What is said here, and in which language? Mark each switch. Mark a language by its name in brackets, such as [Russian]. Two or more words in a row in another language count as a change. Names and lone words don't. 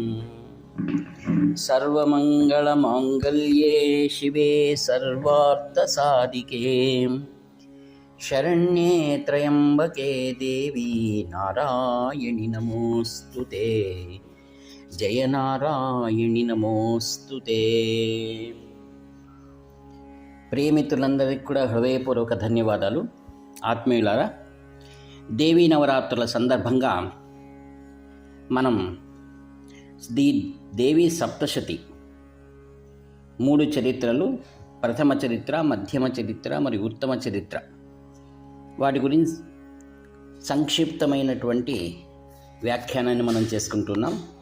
[Sanskrit] सर्वमङ्गलमाङ्गल्ये शिवे सर्वार्थसाधिके शरण्ये त्र्यम्बके देवी नारायणि नमोऽस्तुते। जय नारायणि नमोऽस्तुते। [Telugu] ప్రియమిత్రులందరికీ కూడా హృదయపూర్వక ధన్యవాదాలు. ఆత్మీయులారా, దేవీ నవరాత్రుల సందర్భంగా మనం దేవీ సప్తశతి 3 చరిత్రలు, ప్రథమ చరిత్ర, మధ్యమ చరిత్ర మరియు ఉత్తమ చరిత్ర, వాటి గురించి సంక్షిప్తమైనటువంటి వ్యాఖ్యానాన్ని మనం చేసుకుంటున్నాం.